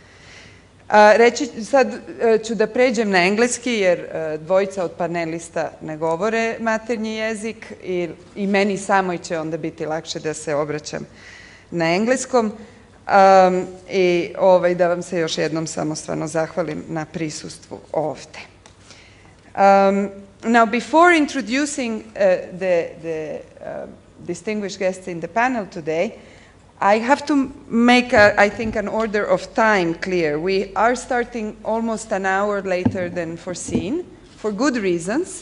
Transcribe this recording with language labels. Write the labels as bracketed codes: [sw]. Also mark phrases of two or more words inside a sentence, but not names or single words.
[sr] Sad ću da pređem na engleski, jer dvojica od panelista ne govore maternji jezik i meni samoj će onda biti lakše da se obraćam na engleskom i da vam se još jednom samostalno zahvalim na prisustvu ovde. [en] Now, before introducing the distinguished guests in the panel today, I have to make, I think, an order of time clear. We are starting almost an hour later than foreseen, for good reasons.